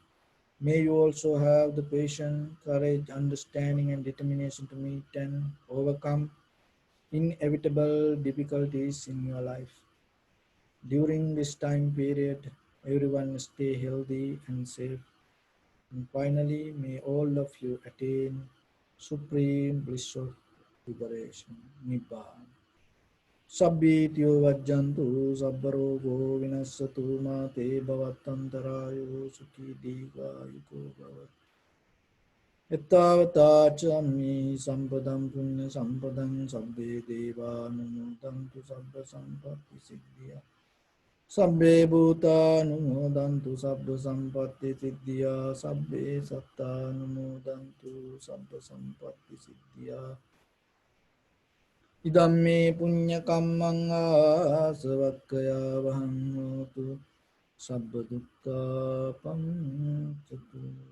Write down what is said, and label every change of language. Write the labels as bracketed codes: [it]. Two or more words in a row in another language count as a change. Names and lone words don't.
[en] May you also have the patience, courage, understanding and determination to meet and overcome inevitable difficulties in your life. During this time period, everyone stay healthy and safe. And finally, may all of you attain supreme bliss of liberation, Nibbana. [pi] Sabbityo vajjantu sabbarogo vinassatu mate bhavattantarayo sukhi dīghāyuko bhavat. Ettavatācami sampadam punya sampadam sabbe deva numodantu sabba sampatti siddhya. Sabbe bhuta numodantu sabba sampatti siddhya. Sabbe satta numodantu sabba sampatti siddhya. Idamme punya kammang asavakkaya vahammotu sabba dukkha pamuccatu.